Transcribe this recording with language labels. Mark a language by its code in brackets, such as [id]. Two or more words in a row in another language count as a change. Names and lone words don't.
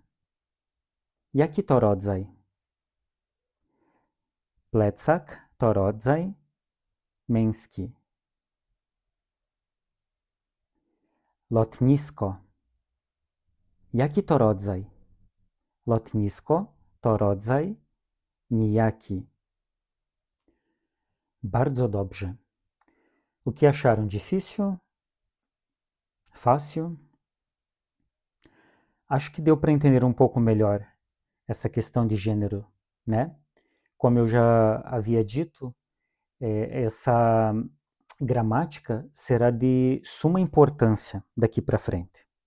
[pl] Jaki to rodzaj? Plecak to rodzaj męski. Lotnisko. Jaki to rodzaj? Lotnisko to rodzaj nijaki. Bardzo dobrze. [pt] O que acharam difícil? Fácil? Acho que deu para entender um pouco melhor essa questão de gênero, né? Como eu já havia dito, essa gramática será de suma importância daqui para frente.